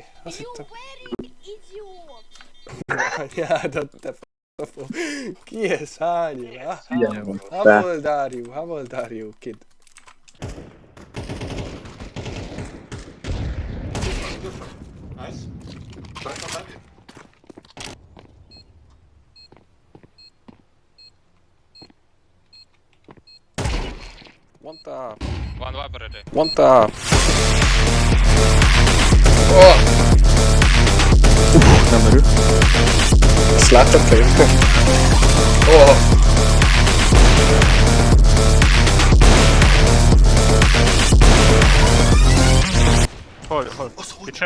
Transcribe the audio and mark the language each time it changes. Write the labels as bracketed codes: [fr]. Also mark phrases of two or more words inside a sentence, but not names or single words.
[hu] Azt hittem. Ja, de te f***. Ki ez? Hány éve? [en] How old are you, kid? One tap. One wiper ready. One tap. Oh! [hu] Nem merül. Ezt láttad te? Oh! Hol? Kicsen?